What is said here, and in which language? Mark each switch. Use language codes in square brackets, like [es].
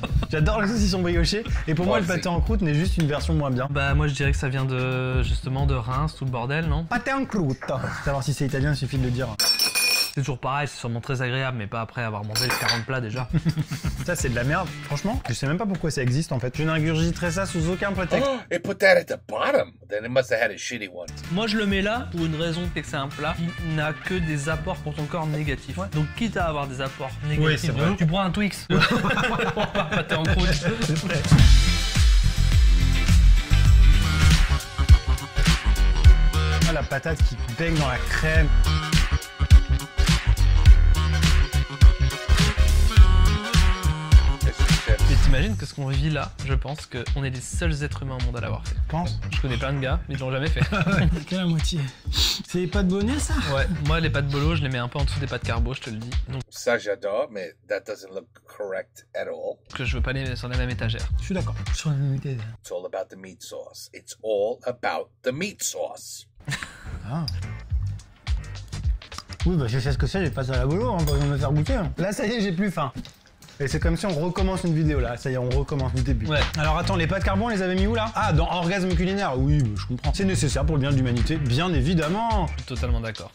[fr] J'adore le saucisson brioché. Et pour moi, le pâté en croûte n'est juste une version moins bien. Bah moi je dirais que ça vient de justement de Reims, tout le bordel, non? Pâté en croûte. Savoir si c'est italien, il suffit de le dire. C'est toujours pareil, c'est sûrement très agréable, mais pas après avoir mangé 40 plats déjà. Ça, c'est de la merde. Franchement, je sais même pas pourquoi ça existe en fait. Je n'ingurgiterai ça sous aucun prétexte. [en] Oh, it put that at the bottom. Then it must have had a shitty one. [fr] Moi je le mets là pour une raison, c'est que c'est un plat qui n'a que des apports pour ton corps négatifs. Ouais. Donc quitte à avoir des apports négatifs, Oui, c'est vrai. tu prends un Twix. Pâté en croûte. C'est vrai. Ah, la patate qui baigne dans la crème. [en] Mr. Chef. [fr] Mais T'imagines que ce qu'on vit là, je pense qu'on est les seuls êtres humains au monde à l'avoir fait. Pense. Je connais plein de gars, mais ils l'ont jamais fait. Que la moitié. C'est les pâtes bonnet, ça? Ouais, moi les pâtes bolo, je les mets un peu en dessous des pâtes carbo, je te le dis. Donc Ça, j'adore, mais [en] that doesn't look correct at all. [fr] que je veux pas les mettre sur la même étagère. Je suis d'accord. Sur la même idée. [en] It's all about the meat sauce. It's all about the meat sauce. Ah. [fr] Oui, bah je sais ce que c'est, les pâtes à la bolo, hein, pas besoin de me faire goûter. Hein. Là, ça y est, j'ai plus faim. Et c'est comme si on recommence une vidéo là, ça y est, on recommence du début. Ouais. Alors attends, les pâtes carbone, on les avait mis où là? Ah, dans Orgasme culinaire. Oui, je comprends. C'est nécessaire pour le bien de l'humanité, bien évidemment. Je suis totalement d'accord.